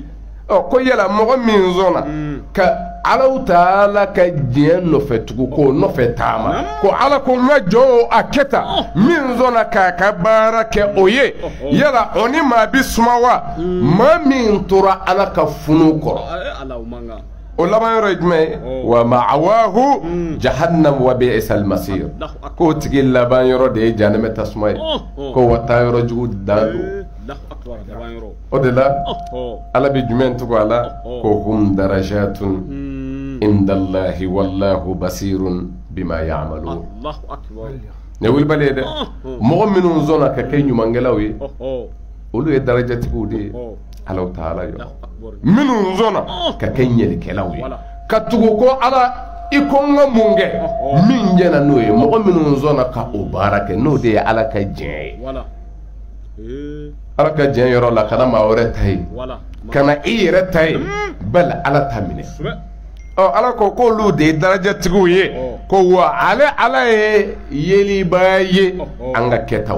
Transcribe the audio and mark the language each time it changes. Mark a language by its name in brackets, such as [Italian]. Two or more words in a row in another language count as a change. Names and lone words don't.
[Bambara] ko yala mɔgɔ min sɔnna ka Alahu Taala ka diɲɛ nɔfɛ tugu k'o nɔfɛ taama ko ala ko n ka jɔn a kɛ tan min sɔnna k'a ka baara kɛ o ye yala o ni maa bi suma wa maa min tora ala ka funu kɔrɔ o laban yɔrɔ ye jumɛn ye [Arabic] وَمَأْوَاهُ جَهَنَّمُ وَبِئْسَ الْمَصِيرُ [Bambara] k'o tigi laban yɔrɔ de ye jahanɛmɛ tasuma ye ko wa taa yɔrɔ jugu dan don o de la ala bɛ jumɛn tugu a la ko [Arabic] هُمْ دَرَجَاتٌ عِنْدَ اللَّهِ وَاللَّهُ بَصِيرٌ بِمَا يَعْمَلُونَ [Bambara] ne wulibali ye dɛ mɔgɔ minnu sɔnna ka kɛ ɲumankɛlaw ye olu ye darajatigiw de ye Alahu Taala yɔrɔ minnu sɔnna ka kɛ ɲɛlikɛlaw ye ka tugu ko ala i ko n ka mun kɛ min jɛna n'o ye mɔgɔ minnu sɔnna ka o baara kɛ n'o de ye ala ka diɲɛ ye ala ka diɲɛ yɔrɔ la kana maa wɛrɛ ta ye kana i yɛrɛ ta ye bali ala ta minɛ ala ko k'olu de ye darajatigiw ye ko wa ala ye yeliba ye an ka kɛtaw